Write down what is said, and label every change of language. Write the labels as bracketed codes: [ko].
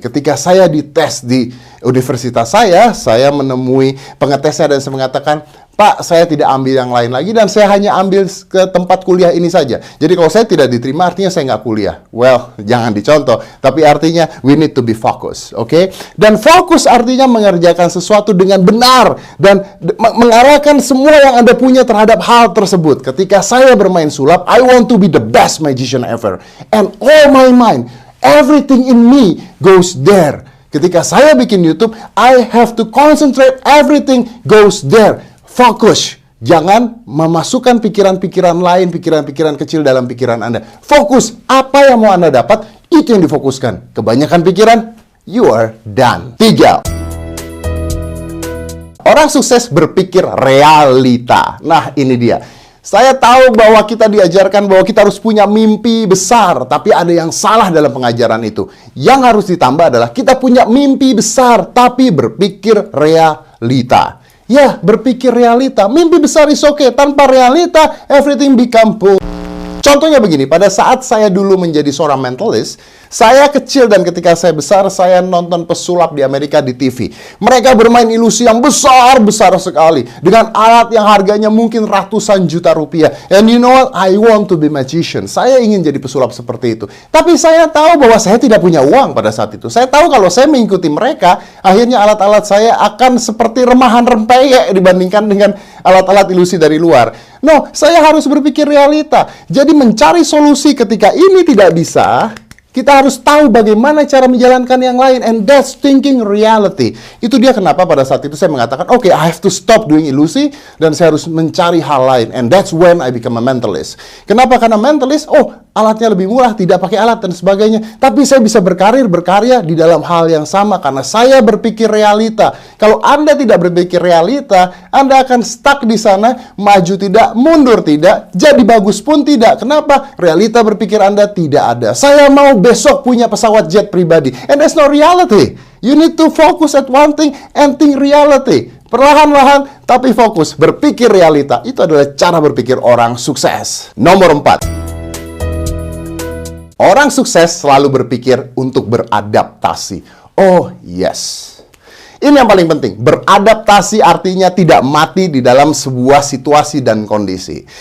[id] Ketika saya dites di universitas saya menemui pengetesnya dan saya mengatakan, Pak, saya tidak ambil yang lain lagi dan saya hanya ambil ke tempat kuliah ini saja. Jadi kalau saya tidak diterima artinya saya nggak kuliah. [en] Well, [id] jangan dicontoh. Tapi artinya [en] we need to be focused, [id] oke? Dan fokus artinya mengerjakan sesuatu dengan benar dan mengarahkan semua yang Anda punya terhadap hal tersebut. Ketika saya bermain sulap, [en] I want to be the best magician ever. And all my mind, everything in me goes there. [id] Ketika saya bikin YouTube, [en] I have to concentrate, everything goes there. [id] Fokus. Jangan memasukkan pikiran-pikiran lain, pikiran-pikiran kecil dalam pikiran Anda. Fokus. Apa yang mau Anda dapat, itu yang difokuskan. Kebanyakan pikiran, [en] you are done. 3. [id] Orang sukses berpikir realita. Nah, ini dia. Saya tahu bahwa kita diajarkan bahwa kita harus punya mimpi besar, tapi ada yang salah dalam pengajaran itu. Yang harus ditambah adalah kita punya mimpi besar, tapi berpikir realita. Ya, berpikir realita. Mimpi besar [en] is okay. [id] Tanpa realita, [en] everything become poor. [id] Contohnya begini, pada saat saya dulu menjadi seorang mentalist, saya kecil dan ketika saya besar, saya nonton pesulap di Amerika di TV. Mereka bermain ilusi yang besar-besar sekali. Dengan alat yang harganya mungkin ratusan juta rupiah. [en] And you know what? I want to be magician. [id] Saya ingin jadi pesulap seperti itu. Tapi saya tahu bahwa saya tidak punya uang pada saat itu. Saya tahu kalau saya mengikuti mereka, akhirnya alat-alat saya akan seperti remahan rempeyek dibandingkan dengan alat-alat ilusi dari luar. [en] No, [id] saya harus berpikir realita. Jadi mencari solusi ketika ini tidak bisa, kita harus tahu bagaimana cara menjalankan yang lain. [en] And that's thinking reality. [id] Itu dia kenapa pada saat itu saya mengatakan, [en] okay, I have to stop doing ilusi, [id] dan saya harus mencari hal lain. [en] And that's when I become a mentalist. [id] Kenapa? Karena mentalist, alatnya lebih murah, tidak pakai alat dan sebagainya. Tapi saya bisa berkarya di dalam hal yang sama karena saya berpikir realita. Kalau Anda tidak berpikir realita, Anda akan stuck di sana, maju tidak, mundur tidak, jadi bagus pun tidak. Kenapa? Realita berpikir Anda tidak ada. Saya mau besok punya pesawat jet pribadi. [en] And that's not reality. You need to focus at one thing and think reality. [id] Perlahan-lahan, tapi fokus. Berpikir realita. Itu adalah cara berpikir orang sukses. Nomor 4. Orang sukses selalu berpikir untuk beradaptasi. [en] Oh, yes. [id] Ini yang paling penting. Beradaptasi artinya tidak mati di dalam sebuah situasi dan kondisi.